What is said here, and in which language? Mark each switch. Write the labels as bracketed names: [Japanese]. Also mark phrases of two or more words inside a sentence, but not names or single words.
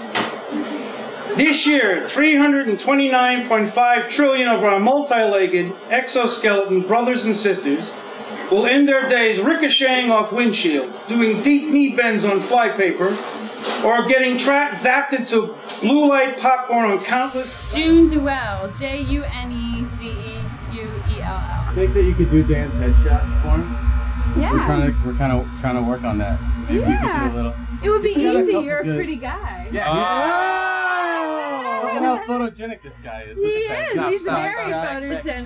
[English] This year, 329.5 trillion of our multi-legged exoskeleton brothers and sisters will end their days ricocheting off windshields, doing deep knee bends on flypaper, or getting zapped into blue light popcorn on countless... June Deuell, J-U-N-E-D-E-U-E-L-L. Think that you could do Dan's headshots for him? Yeah. We're kind of trying to work on that. Maybe you could do a little. It would be He's got a easy. couple You're a good- pretty guy. Yeah. Look at how photogenic this guy is. He is. He's very photogenic.